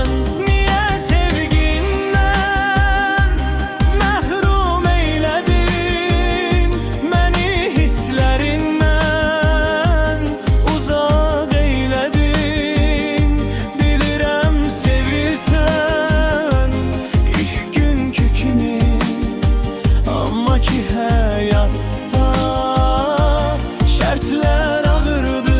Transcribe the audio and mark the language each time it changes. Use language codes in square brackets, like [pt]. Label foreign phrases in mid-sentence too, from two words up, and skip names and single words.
[tr] Niye sevginden mehrum eyledin beni, hislerinden uzak eyledin. [az] Bilirəm sevirsən ilk günkü kimi, amma ki həyatda şərtlər ağırdı.